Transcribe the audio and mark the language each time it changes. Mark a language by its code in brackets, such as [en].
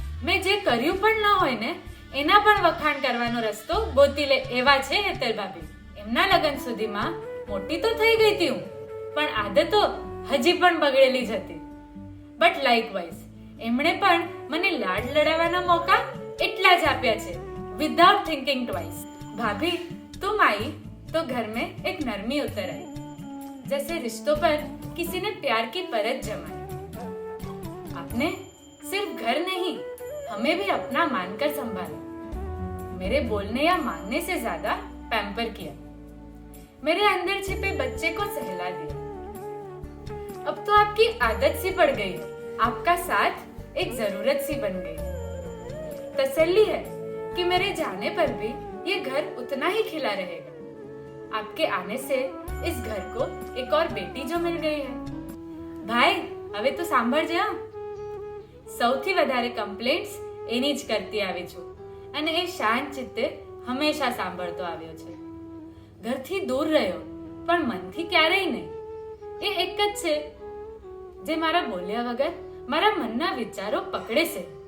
[gu] મેં જે કર્યું પણ ન હોય ને એના પણ વખાણ કરવાનો રસ્તો ગોતી લે એવા છે હેતલ ભાભી. એમના લગ્ન સુધીમાં મોટી તો થઈ ગઈ હતી હું, પણ આદતો હજી પણ બગડેલી જ હતી. બટ લાઇકવાઇઝ એમણે પણ મને લાડ લડાવવાના મોકા એટલા જ આપ્યા છે વિધાઉટ થિંકિંગ ટ્વાઇસ. [hi] ભાભી तुम आई तो घर में एक नरमी उतर आई, जैसे रिश्तों पर किसी ने प्यार की परत जमाई. आपने सिर्फ घर नहीं हमें भी अपना मानकर संभाला. मेरे बोलने या मांगने से ज्यादा पैम्पर किया. मेरे अंदर छिपे बच्चे को सहला दिया. अब तो आपकी आदत सी पड़ गई है. आपका साथ एक जरूरत सी बन गई. तसल्ली है कि मेरे जाने पर भी ये घर उतना ही खिला रहेगा. आपके आने से इस घर को एक और बेटी जो मिल गई है. [gu] भाई હવે તો સાંભળજે. સૌથી વધારે કમ્પ્લેન્ટ્સ એની જ કરતી આવી છું અને એ શાંત ચિત્તે હંમેશા સાંભળતો આવ્યો છે. ઘરથી દૂર રહ્યો પણ મનથી ક્યારેય નહીં. એ એક જ છે જે મારા બોલ્યા વગર મારા મનના વિચારો પકડે છે.